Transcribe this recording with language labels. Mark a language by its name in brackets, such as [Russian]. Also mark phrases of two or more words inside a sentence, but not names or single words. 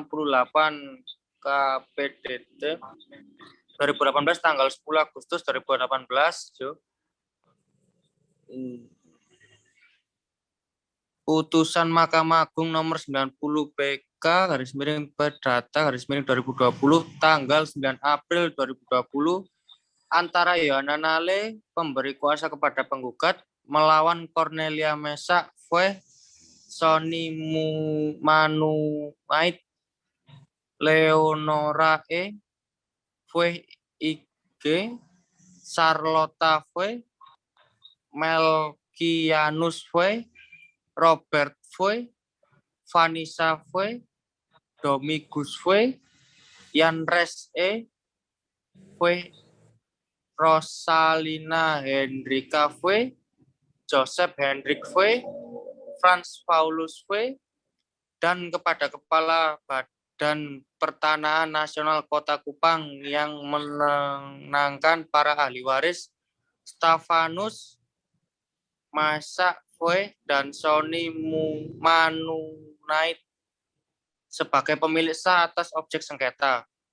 [Indonesian] KPDT 2018 tanggal 10 Agustus 2018 Jo, putusan Mahkamah Agung nomor 90 PK garis miring perdata garis miring 2020 tanggal 9 April 2020 antara Yohana Nale pemberi kuasa kepada penggugat melawan Cornelia Mesa Fue, Sony Manumait, Leonora E, Fue IG, Charlotta Fue, Melkianus Fue, Robert Fue, Vanessa Fue, Domigus Fue, Yanres E, Fue, Rosalina Hendrika Fue, Joseph Hendrik Fue, Franz Paulus Fue, dan kepada Kepala Badan Pertanahan Nasional Kota Kupang yang menenangkan para ahli waris Stefanus Masa Fue dan Sony Manumait sebagai pemilik sah atas objek sengketa.